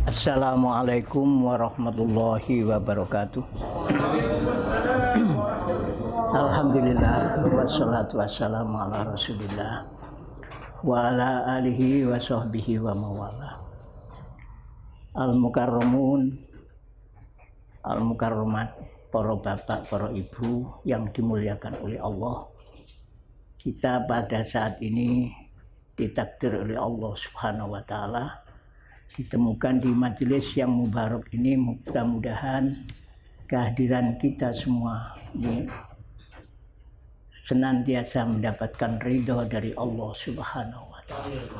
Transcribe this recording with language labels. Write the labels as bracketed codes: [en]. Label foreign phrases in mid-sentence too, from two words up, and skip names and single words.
[ar] السلام عليكم ورحمة الله وبركاته. الحمد لله والصلاة والسلام على رسول الله وعلى آله وصحبه ومن والاه. المكرمون، المكرمات, [id] para bapak, para ibu yang dimuliakan oleh Allah. Kita pada saat ini ditakdir oleh Allah [ar] سبحانه وتعالى [id] ditemukan di majelis yang mubarak ini. Mudah-mudahan kehadiran kita semua ini senantiasa mendapatkan ridho dari Allah [ar] سبحانه وتعالى.